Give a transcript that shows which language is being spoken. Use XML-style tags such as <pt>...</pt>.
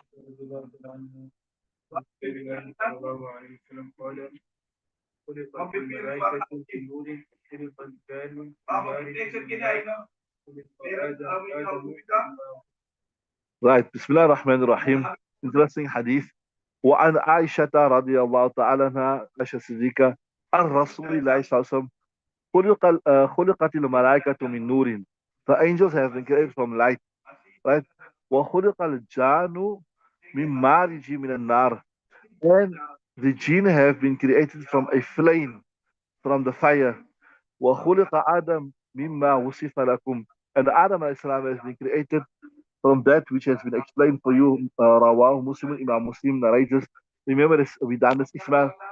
<ar>رضي الله تعالى عنه رسول الله صلى الله عليه وسلم قال خلقت الملائكة في نور، خلق الجان في نار، خلق آدم</ar> <en>Right. Bismillah ar-Rahman ar-Rahim. Interesting hadith.</en> <ar>وعن عائشة رضي الله تعالى عنها عائشة الصديقة عن رسول الله صلى الله عليه وسلم خلقت الملائكة من نور.</ar> <en>The angels have been created from light, right?</en> <ar>وخلق الجان من مارج من النار.</ar> <en>And the jinn have been created from a flame, from the fire.</en> <ar>وخلق آدم مما وصف لكم.</ar> <en>And Adam alayhi salam has been created from that which has been explained for you. Rawah Muslim, Imam Muslim narrates. Remember this, we done this, Ismail.</en>